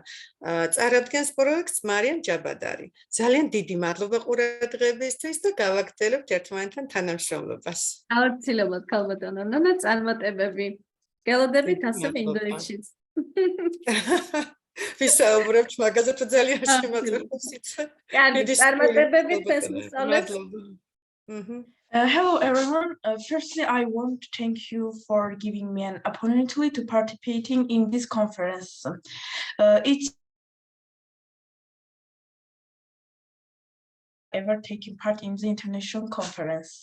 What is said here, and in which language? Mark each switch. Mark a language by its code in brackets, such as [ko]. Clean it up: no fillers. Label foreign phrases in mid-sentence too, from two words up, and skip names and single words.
[ka] წარადგენს პროექტს მარიამ ჯაბადარი. ძალიან დიდი მადლობა ყურადღებისთვის და გავაგრძელებთ ერთმანეთთან თანამშრომლობას. აუცილებლად ქალბატონო ნონა, წარმატებები. გელოდებით ასევე ინდოეთშიც. ვისაუბრებთ მაგაზე თუ ძალიან შემაძლევს იცი. კარგი, წარმატებები თქვენს მოსწავლეს. [en] Hello everyone. Firstly, I want to thank you for giving me an opportunity to participating in this conference. It's ever taking part in the international conference.